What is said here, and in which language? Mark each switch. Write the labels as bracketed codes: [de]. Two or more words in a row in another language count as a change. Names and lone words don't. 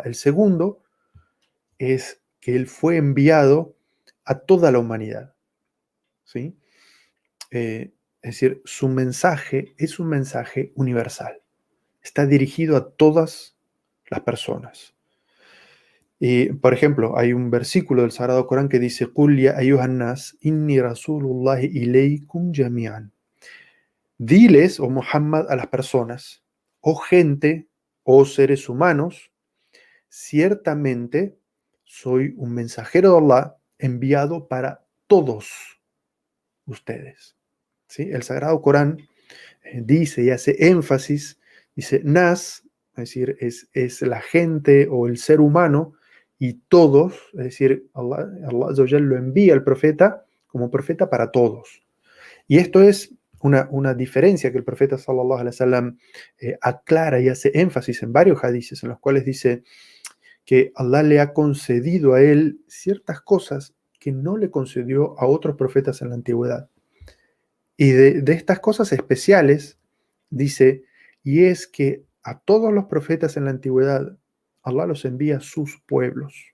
[es] El segundo es que él fue enviado a toda la humanidad, ¿sí? Es decir, su mensaje es un mensaje universal. Está dirigido a todas las personas. Y, por ejemplo, hay un versículo del Sagrado Corán que dice: [ar] "قل يا أيها الناس إني رسول الله إليكم جميعا". [es] Diles, oh Muhammad, a las personas, oh gente, oh seres humanos, ciertamente soy un mensajero de Allah enviado para todos ustedes. ¿Sí? El Sagrado Corán dice y hace énfasis, dice nas, es decir, es la gente o el ser humano, y todos, es decir, [ar] الله عز وجل [es] lo envía al profeta como profeta para todos. Y esto es una diferencia que el profeta [ar] صلى الله عليه وسلم [es] aclara y hace énfasis en varios hadices en los cuales dice que Allah le ha concedido a él ciertas cosas que no le concedió a otros profetas en la antigüedad. Y de estas cosas especiales, dice, y es que a todos los profetas en la antigüedad, Allah los envía a sus pueblos.